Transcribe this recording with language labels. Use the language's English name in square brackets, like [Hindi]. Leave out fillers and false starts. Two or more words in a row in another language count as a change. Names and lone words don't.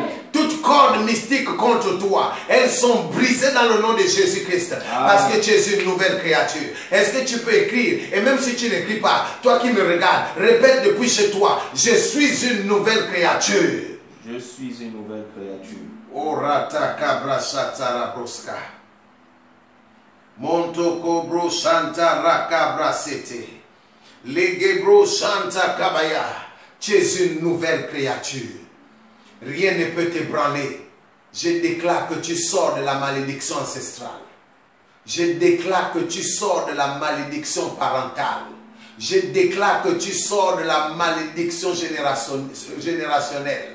[French] Toutes cordes mystiques contre toi, elles sont brisées dans le nom de Jésus-Christ. Parce que tu es une nouvelle créature. Est-ce que tu peux écrire? Et même si tu n'écris pas, toi qui me regardes, répète depuis chez toi. Je suis une nouvelle créature. Je suis une nouvelle créature. Orata kabra shatara broska. Montoko bro shanta rakabra sete. Legebro shanta kabaya. Tu es une nouvelle créature. Rien ne peut t'ébranler. Je déclare que tu sors de la malédiction ancestrale. Je déclare que tu sors de la malédiction parentale. Je déclare que tu sors de la malédiction générationnelle.